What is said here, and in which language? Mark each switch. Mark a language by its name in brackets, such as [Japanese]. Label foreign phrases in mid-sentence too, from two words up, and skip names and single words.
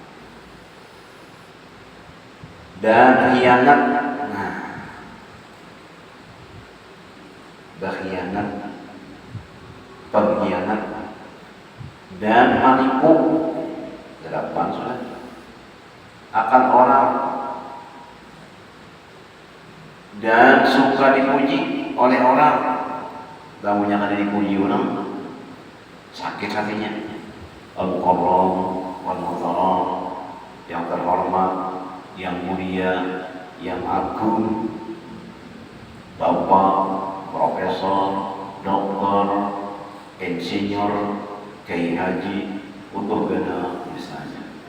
[Indonesian] Dan khianat, berkhianat, pengkhianat, dan menipu, 8 sudah, akan orang, dan suka dipuji oleh orang. [Banjar] Lamunnya kada dipuji orang, sakit hatinya. [Arabic] Al-Mukarram wal-Muhtaram, [Indonesian] yang terhormat, yang mulia, yang agung, bapak, profesor, dokter, insinyur, kiai haji, untuk gana misalnya.